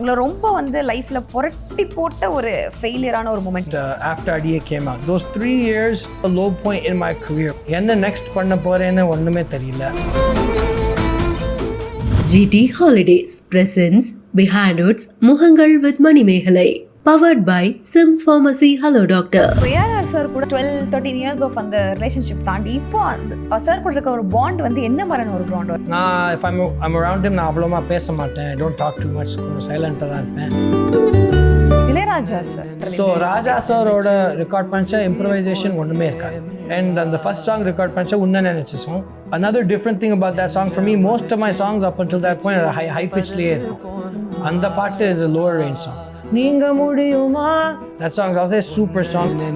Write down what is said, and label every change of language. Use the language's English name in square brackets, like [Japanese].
[Tamil] உங்களை ரொம்ப வந்து லைஃப்ல புரட்டி போட்ட ஒரு ஃபெயிலியரான ஒரு moment? [English] After Adiye came out, those 3 years a low point in my career. [Tamil] என்ன நெக்ஸ்ட் பண்ண போறேன்னு ஒண்ணுமே தெரியல. [English] GT Holidays presents Behindwoods Muhangal with Manimegalai. Powered by Sims Pharmacy. Hello Doctor. [Tamil] Ilayaraja sir கூட 12-13 [English] years of [Tamil] அந்த relationship தாண்டி இப்போ sir கூட இருக்க ஒரு பாண்ட் வந்து என்ன மாதிரியான ஒரு பாண்ட்? [English] நான் if I'm around him நான் [Tamil] அவ்வளோமா பேச மாட்டேன். [English] I don't talk too much. [Tamil] சைலண்டாக தான் இருப்பேன். இளையராஜா சார் ஸோ ராஜா சாரோட ரெக்கார்ட் பண்ண இம்ப்ரவைசேஷன் ஒன்றுமே இருக்காது. அண்ட் அந்த ஃபர்ஸ்ட் சாங் ரெக்கார்ட் பண்ண உன்ன நினச்ச song. [English] Another different thing about that song for me, most of my songs up until that point high pitchலயே இருக்கும். [Tamil] அந்த பாட்டு [English] is a lower range song. [Tamil] நீங்க முடியுமா, [English] that song is also a super song.